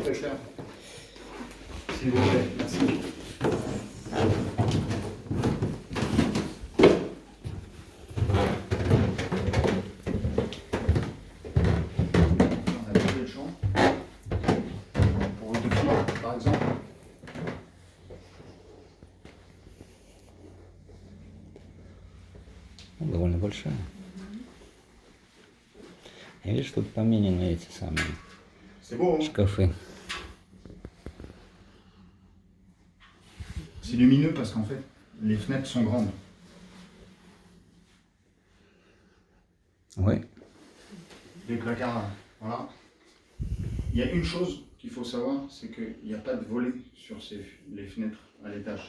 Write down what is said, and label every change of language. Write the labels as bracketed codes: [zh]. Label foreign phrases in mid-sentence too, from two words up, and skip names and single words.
[fr] je préfère. S'il vous plaît, merci. On a trouvé le champ. Pour deux filles, par exemple. [ru] Довольно большая. И видишь, тут поменены эти самые [fr] C'est beau, hein? [ru] шкафы. [fr] C'est lumineux parce qu'en fait, les fenêtres sont grandes. Ouais. Les placards, voilà. Il y a une chose qu'il faut savoir, c'est qu'il n'y a pas de volet sur les fenêtres à l'étage.